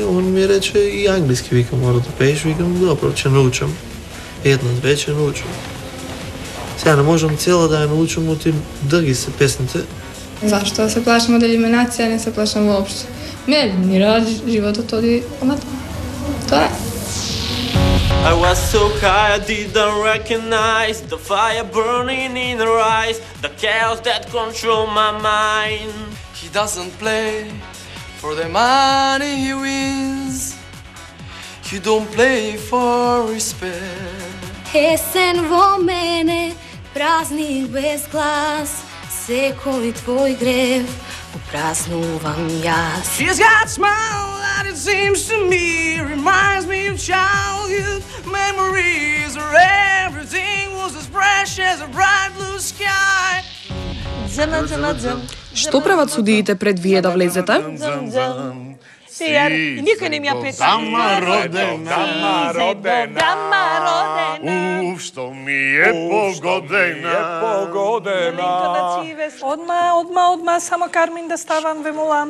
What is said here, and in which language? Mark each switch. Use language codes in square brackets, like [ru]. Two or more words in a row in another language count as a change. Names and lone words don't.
[mk] Он ми рече и англиски, викам, мора да пееш. Викам, добро, ќе научам. Една-две ќе научам. Сега не можам цела да ја научам, оти други се песните. Зашто да се плашам од елиминација, не се плашам воопшто. Ме елиминира животот оди понатаму. Тоа е. [en] I was so high I didn't recognize the fire burning in her eyes, the chaos that controlled my mind. He doesn't play for the money he wins. You don't play for respect. [mk] Есен во мене, празник без глас, секој твој грев Празнувам јас. [en] She's got a smile that it seems to me reminds me of childhood memories where everything was as fresh as a bright blue sky. [mk] Што прават судиите пред вие да влезете? Сијар, и никој не ми ја пеша. Дама родена, уф, што ми е погодена. Одма, само Кармин да ставам, ве молам.